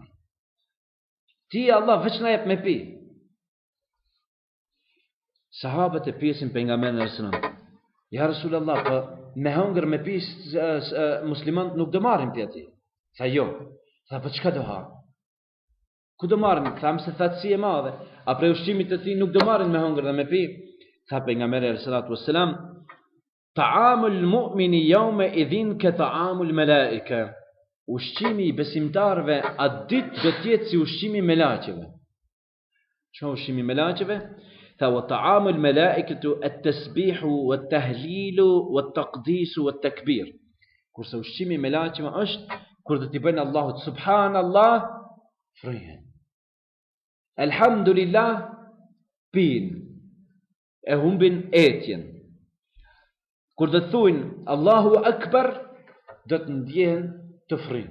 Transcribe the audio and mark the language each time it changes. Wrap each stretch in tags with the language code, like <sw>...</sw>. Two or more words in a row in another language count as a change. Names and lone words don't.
<sq>Ti e Allah veç na jep me pi. Sahabët e pyesin pejgamberin</sq> <ar>صلى الله عليه وسلم, يا رسول الله,</ar> <sq>po me hëngër me pi muslimanët nuk do marrin ti aty. Tha jo. Tha po çka do ha? Ku do marrin? Tham se thatësi e madhe. A prej ushqimit të ti nuk do marrin me hëngër dhe me pi? Tha pejgamberi</sq> <ar>صلى الله عليه وسلم طعام المؤمن يومئذ كطعام الملائكة.</ar> <sq>Ushqimi i besimtarëve atë ditë do të jetë si ushqimi i melaqeve. Çfarë ushqimi i melaqeve?</sq> <ar>Tha وطعام الملائكة التسبيح والتهليل والتقديس والتكبير.</ar> <sq>Kurse ushqimi i melaqeve është kur do t'i bëjnë Allahut subhanallah, frihen. Elhamdulillah, pin. E humbin etjen. Kur do të thuajnë</sq> <ar>الله أكبر,</ar> <sq>do të ndjehen të frin.</sq>